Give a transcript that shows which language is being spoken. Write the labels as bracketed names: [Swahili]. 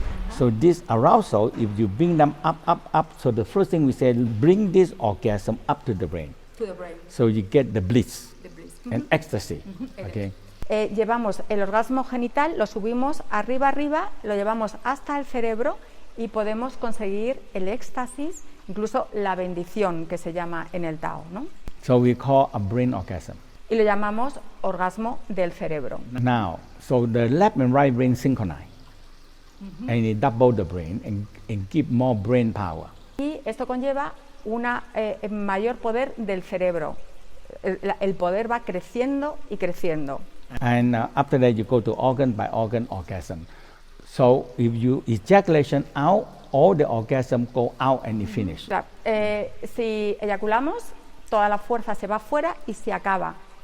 [English] So this arousal, if you bring them up, so the first thing we say, bring this orgasm up to the brain. To the brain. So you get the bliss, and ecstasy. Okay. [Spanish] Llevamos el orgasmo genital, lo subimos arriba, lo llevamos hasta el cerebro y podemos conseguir el éxtasis, incluso la bendición que se llama en el Tao, ¿no? [English] So we call a brain orgasm. [Spanish] Y lo llamamos orgasmo del cerebro. Now, so the left and right brain synchronize, and it double the brain and give more brain power. Y esto conlleva una mayor poder del cerebro. El poder va creciendo y creciendo. [English] And after that, you go to organ by organ orgasm. So if you ejaculation out, all the orgasm go out and it finish. [Spanish] Claro, si eyaculamos, toda la fuerza se va fuera y se acaba.